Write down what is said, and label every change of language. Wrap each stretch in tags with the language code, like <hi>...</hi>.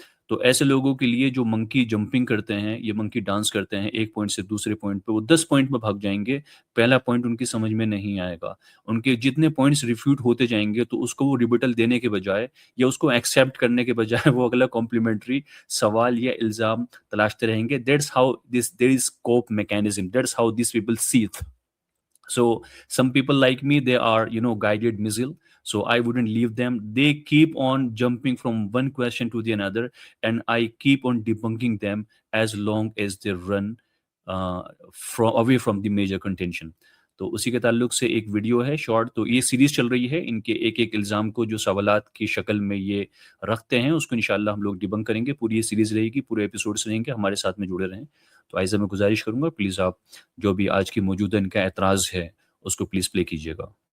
<ur>تو ایسے لوگوں کے لیے جو منکی جمپنگ کرتے ہیں، یہ منکی ڈانس کرتے ہیں ایک پوائنٹ سے دوسرے پوائنٹ پہ، وہ 10 پوائنٹ میں بھاگ جائیں گے، پہلا پوائنٹ ان کی سمجھ میں نہیں آئے گا، ان کے جتنے پوائنٹس ریفیوٹ ہوتے جائیں گے تو اس کو وہ ریبٹل دینے کے بجائے یا اس کو ایکسیپٹ کرنے کے بجائے وہ اگلا کمپلیمنٹری سوال یا الزام تلاشتے رہیں گے.</ur> <en>That's how this there is cope mechanism, that's how these people seethe. So some people like me, they are, guided missile. So I wouldn't leave them. They keep on jumping from one question to the another, and I keep on debunking them as long as they run from away from the major contention.</en> <ur>تو اسی کے تعلق سے ایک video ہے short, تو یہ series چل رہی ہے، ان کے ایک ایک الزام کو جو سوالات کی شکل میں یہ رکھتے ہیں اس کو انشاءاللہ ہم لوگ ڈیبنک کریں گے. پوری یہ سیریز رہے گی، پورے ایپیسوڈس رہیں گے، ہمارے ساتھ میں جڑے رہیں. تو آئزہ میں گزارش کروں گا پلیز آپ جو بھی آج کی موجودہ ان کا اعتراض ہے اس کو پلیز پلے کیجیے گا.</ur>